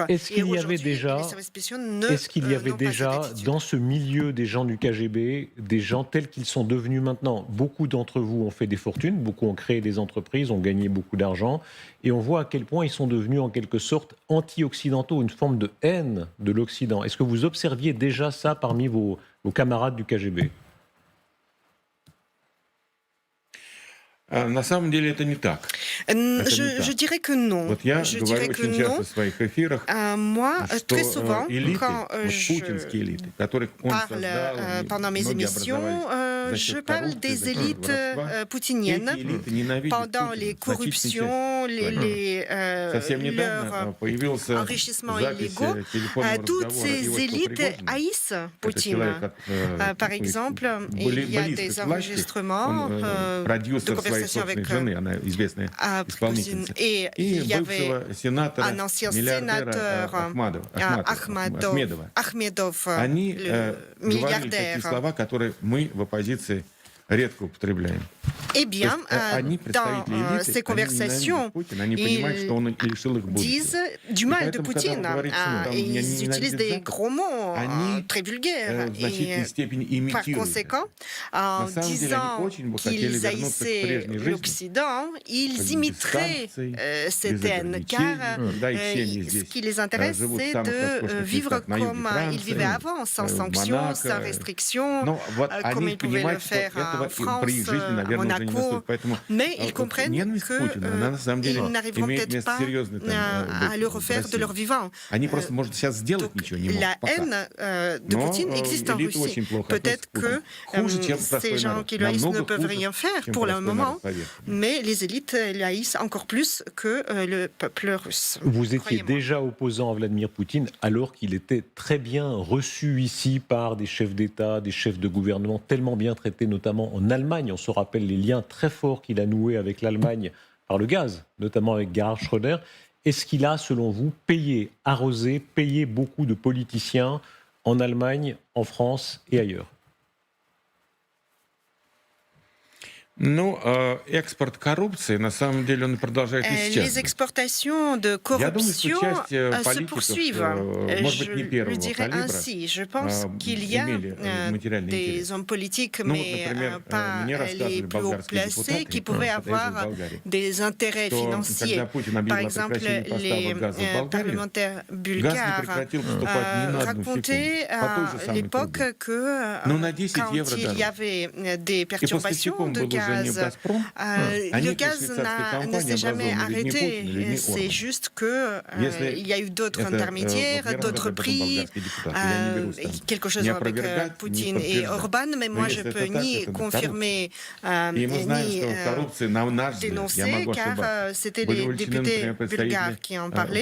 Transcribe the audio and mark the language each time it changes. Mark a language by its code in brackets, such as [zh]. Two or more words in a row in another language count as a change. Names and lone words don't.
[fr] Est-ce qu'il y avait déjà, dans ce milieu des gens du KGB, des gens tels qu'ils sont devenus maintenant? Beaucoup d'entre vous ont fait des fortunes, beaucoup ont créé des entreprises, ont gagné beaucoup d'argent, et on voit à quel point ils sont devenus en quelque sorte anti-occidentaux, une forme de haine de l'Occident. Est-ce que vous observiez déjà ça parmi vos camarades du KGB? [ru] На самом деле это не так. [fr] Je dirais que non. [ru] Вот я [fr] Je [ru] говорю [fr] dirais que [ru] очень часто [fr] non. [ru] в своих эфирах, [fr] Moi, très [ru] что [fr] souvent, [ru] элиты, [fr] quand [ru] вот путинские элиты, которых он [fr] parle [ru] создал, [fr] pendant mes [ru] многие [fr] émissions, [ru] образовались за [fr] je [ru] счет [fr] parle [ru] коррупции, [fr] des [ru] за счет [fr] élites [ru] воровства. [fr] poutiniennes. [ru] Эти элиты ненавидят [fr] Pendant [ru] Путина [fr] les [ru] значительной [fr] corruptions, [ru] частью. Совсем недавно [fr] leurs [ru] появился [fr] enrichissements [ru] запись [fr] illégaux, [ru] телефонного [fr] toutes [ru] разговора [fr] ces [ru] Ивашка [fr] élites [ru] Пригожина. [fr] haïssent [ru] Это [fr] Poutine. [ru] человек, [fr] Par exemple, il y a [ru] близко [fr] des [ru] к власти. [fr] enregistrements [ru] Он [fr] de [ru] продюсер своей [fr] conversations [ru] собственной [fr] avec [ru] жены, она известная [fr] Poutine. [ru] исполнительница. [fr] Et [ru] И [fr] il y avait [ru] бывшего сенатора, [fr] un ancien [ru] миллиардера [fr] sénateur, [ru] Ахмедова. [fr] Ahmedov, [ru] Они [fr] le [ru] говорили такие [fr] milliardaire. [ru] слова, которые мы в оппозиции редко употребляем. [fr] Eh bien, [ru] Они [fr] dans [ru] представители элиты, [fr] ces [ru] они [fr] conversations, [ru] ненавидят Путина, они понимают, что он лишил их [fr] disent [ru] будущего. [fr] du [ru] И [fr] mal de [ru] поэтому, когда он [fr] Poutine. [ru] говорит, что там [fr] Et [ru] меня [fr] ils utilisent [ru] ненавидит [fr] des [ru] Запад, [fr] gros mots [ru] они [fr] très vulgaires. [ru] в значительной [fr] Et [ru] степени [fr] par [ru] имитируют это. [fr] conséquent, en [ru] На самом деле, [fr] disant [ru] они очень бы хотели [fr] qu'ils [ru] вернуться к [fr] haïssaient [ru] прежней жизни, [fr] l'Occident, ils [ru] без [fr] imiteraient [ru] санкций, [fr] cette [ru] без [fr] haine. Car [ru] ограничений, когда их семьи [fr] ce [ru] здесь [fr] qui les intéresse, [ru] живут в [fr] c'est [ru] самых [fr] de [ru] роскошных [fr] vivre [ru] местах на юге [fr] comme ils [ru] Франции, [fr] vivaient avant, sans [ru] в [fr] sanctions, sans [ru] Монако. [fr] restrictions, [ru] Но вот [fr] comme [ru] они [fr] ils pouvaient le [ru] понимают, что [fr] faire [ru] этого [fr] en France, [ru] при их жизни, [fr] à [ru] наверное, уже не [fr] Monaco. [ru] наступит. Поэтому [fr] Mais ils comprennent [ru] ненависть Путина, она на самом деле [fr] qu'ils n'arriveront [ru] имеет [fr] peut-être [ru] место [fr] pas [ru] серьезное там, [fr] à le [ru] в [fr] refaire de [ru] России. [fr] leur vivant. [ru] Они просто, может, сейчас сделать [fr] Donc, [ru] ничего не могут [fr] la [ru] пока. [fr] haine de [ru] Но [fr] Poutine existe en [ru] элита [fr] Russie. [ru] очень плохо [fr] Peut-être [ru] относится [fr] que [ru] к Путину. Хуже, чем [fr] ces [ru] простой [fr] gens [ru] народ. [fr] qui le haïssent ne [ru] Намного [fr] peuvent [ru] хуже, [fr] rien faire [ru] чем [fr] pour le [ru] простой [fr] moment, [ru] народ, поверьте мне. [fr] mais les élites le haïssent encore plus que le peuple russe. Vous étiez Croyez-moi. déjà opposant à Vladimir Poutine alors qu'il était très bien reçu ici par des chefs d'État, des chefs de gouvernement, tellement bien traités, notamment en Allemagne. On se rappelle les liens très forts qu'il a noués avec l'Allemagne par le gaz, notamment avec Gerhard Schröder. Est-ce qu'il a, selon vous, payé beaucoup de politiciens en Allemagne, en France et ailleurs? [ru] Ну, экспорт коррупции, на самом деле, он продолжает [fr] Les [ru] исчезнуть. [fr] exportations de [ru] Я думаю, что [fr] corruption [ru] часть [fr] se [ru] политиков, [fr] poursuivent. [ru] может быть, не [fr] Je [ru] первого [fr] le dirais [ru] калибра, [fr] ainsi. Je pense qu'il y a [ru] имели материальный интерес. [fr] des hommes politiques, [ru] Ну, вот, [fr] mais [ru] например, [fr] pas [ru] мне [fr] les [ru] рассказывали [fr] plus haut [ru] болгарские [fr] placés, qui [ru] депутаты, [fr] pouvaient [ru] когда я жил в [fr] avoir [ru] Болгарии, [fr] des intérêts [ru] что [fr] financiers. [ru] когда Путин [fr] Par [ru] объявил о [fr] exemple, [ru] прекращении [fr] les [ru] поставок газа в Болгарию, [fr] parlementaires [ru] газ не [fr] bulgares [ru] прекратил поступать ни на одну [fr] racontaient [ru] секунду. По той же [fr] à [ru] самой [fr] l'époque [ru] трубе. [fr] que [ru] Ну, на 10 [fr] quand [ru] евро [fr] il y [ru] дороже. [fr] avait des [ru] И [fr] perturbations [ru] поставщиком [fr] de [ru] был уже [fr] Le gaz ne s'est jamais arrêté. C'est juste qu'il y a eu d'autres intermédiaires, d'autres prix, quelque chose avec Poutine et Orban, mais moi je ne peux ni confirmer ni dénoncer, car c'était les députés bulgares qui en parlaient.